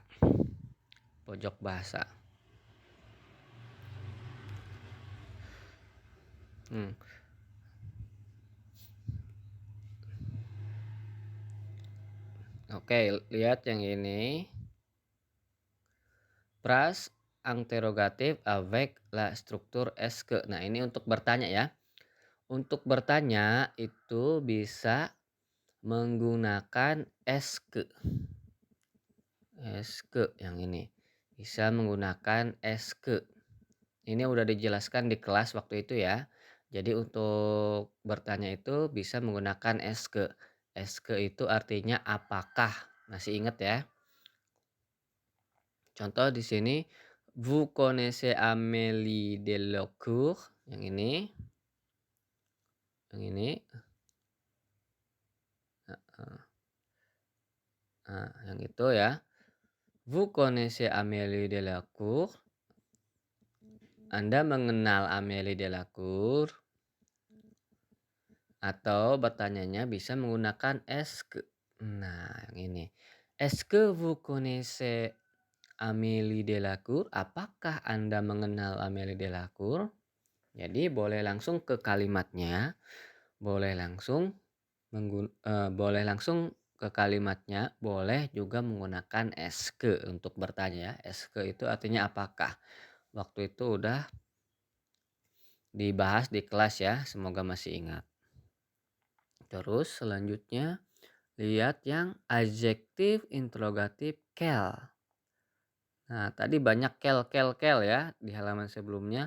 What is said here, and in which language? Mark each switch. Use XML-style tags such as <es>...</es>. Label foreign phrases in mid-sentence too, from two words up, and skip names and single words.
<id>Pojok bahasa. Hmm. Oke, lihat yang ini.</id> <fr>Phrase interrogatif avec la structure est que.</fr> <id>Nah, ini untuk bertanya ya. Untuk bertanya itu bisa menggunakan</id> <fr>est que. Est que</fr> <id>yang ini. Bisa menggunakan</id> <fr>est que.</fr> <id>Ini udah dijelaskan di kelas waktu itu ya. Jadi untuk bertanya itu bisa menggunakan</id> <fr>est que. Est que</fr> <id>itu artinya apakah. Masih ingat ya? Contoh di sini,</id> <fr>vous connaissez Amélie Delacroix,</fr> <id>yang ini, yang ini, heeh, nah, yang itu ya.</id> <fr>Vous connaissez Amélie Delacroix,</fr> <id>Anda mengenal Amélie Delacroix, atau bertanyanya bisa menggunakan</id> <fr>est que.</fr> <id>Nah, yang ini.</id> <fr>Est-ce que vous connaissez Amélie Delacroix?</fr> <id>Apakah Anda mengenal Amélie Delacroix? Jadi boleh langsung ke kalimatnya, boleh langsung boleh langsung ke kalimatnya, boleh juga menggunakan</id> <fr>est que</fr> <id>untuk bertanya ya.</id> <fr>Est que</fr> <id>itu artinya apakah. Waktu itu udah dibahas di kelas ya, semoga masih ingat. Terus selanjutnya lihat yang adjektif</id> <fr>interrogatif quel.</fr> <id>Nah, tadi banyak kel ya di halaman sebelumnya.</id>